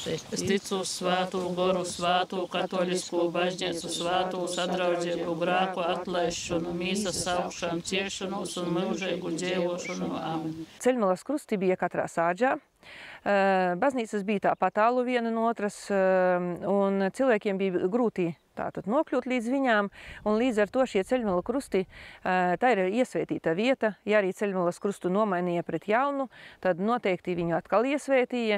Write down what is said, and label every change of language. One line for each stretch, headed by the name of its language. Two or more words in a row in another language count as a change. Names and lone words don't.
Latgalian: Es ticu uz svātu goru, svātu katolisku bažņicu, svātu sadraudzīgu grāku atlaišanu, mīsas augšām ciešanos un mūžīgu dzīvošanu. Amen.
Latvian: Ceļmalas krusti bija katrā sāģā. Baznīcas bija tāpat tālu viena no otras, un cilvēkiem bija grūti tātad nokļūt līdz viņām, un līdz ar to šie ceļmala krusti, tā ir iesvētīta vieta. Ja arī ceļmalas krustu nomainīja pret jaunu, tad noteikti viņu atkal iesvētīja.